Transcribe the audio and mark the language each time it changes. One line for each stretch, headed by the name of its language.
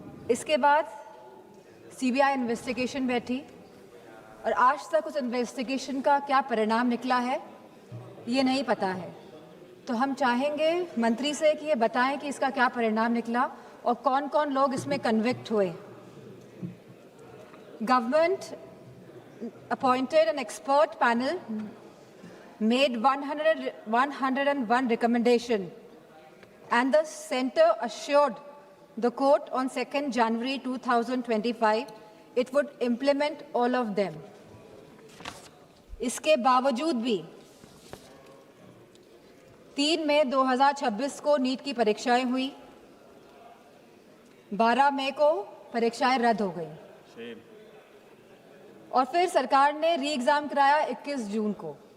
Hindi: इसके बाद CBI investigation बैठी और आज तक उस इन्वेस्टिगेशन का क्या परिणाम निकला है ये नहीं पता है। तो हम चाहेंगे मंत्री से कि ये बताएं कि इसका क्या परिणाम निकला और कौन कौन लोग इसमें कन्विक्ट हुए।
English: Government appointed an expert panel made 101 recommendation and the center assured the court on 2nd January 2025 it would implement all of them.
Hindi: इसके बावजूद भी 3 मई 2026 को नीट की परीक्षाएं हुई, 12 मई को परीक्षाएं रद्द हो गई और फिर सरकार ने री एग्जाम कराया 21 जून को।